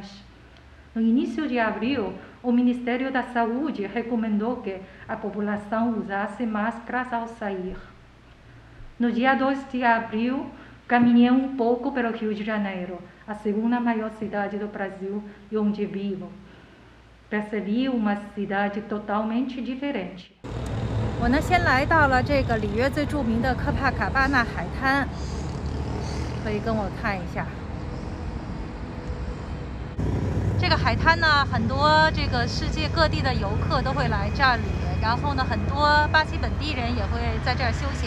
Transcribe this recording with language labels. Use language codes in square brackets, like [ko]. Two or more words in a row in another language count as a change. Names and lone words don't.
[pt] No início de abril, o Ministério da Saúde recomendou que a população usasse máscaras ao sair. No dia 2 de abril, caminhei um pouco pelo Rio de Janeiro, a segunda maior cidade do Brasil e onde vivo. Percebi uma cidade totalmente diferente. [zh] 我呢，先来到了这个里约最著名的科帕卡巴纳海滩。可以跟我看一下，这个海滩呢，很多这个世界各地的游客都会来这里，然后呢，很多巴西本地人也会在这儿休闲。